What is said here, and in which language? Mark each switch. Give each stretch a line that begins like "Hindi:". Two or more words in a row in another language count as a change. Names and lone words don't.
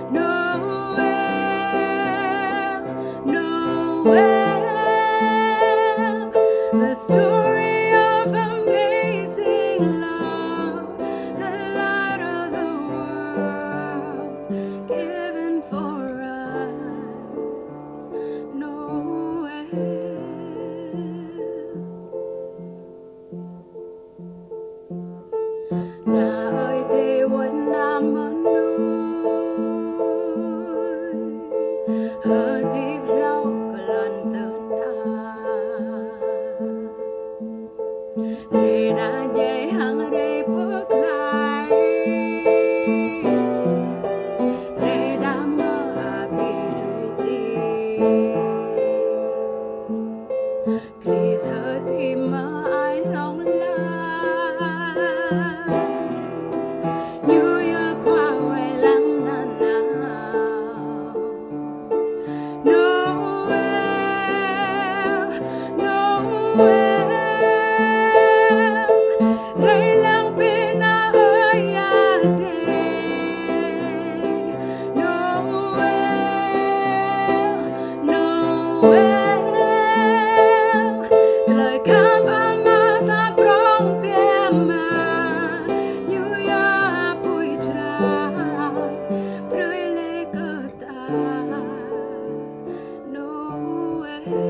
English: Noel, Noel, the story of amazing love, the light of the world given for us. Noel.
Rade: Ană ơi Adei mơnuih, hdip hlau lần tơnăh, đã djei hang rei pơtlăih, đã a-bih Krist hdip ai hlong như Khoa lăng nanao. Noel, Noel, leih lang bên Ană ơi Adei. Noel, Noel, lời khăp ta prong như apui Chran, brơi leih ta.
English: Noel.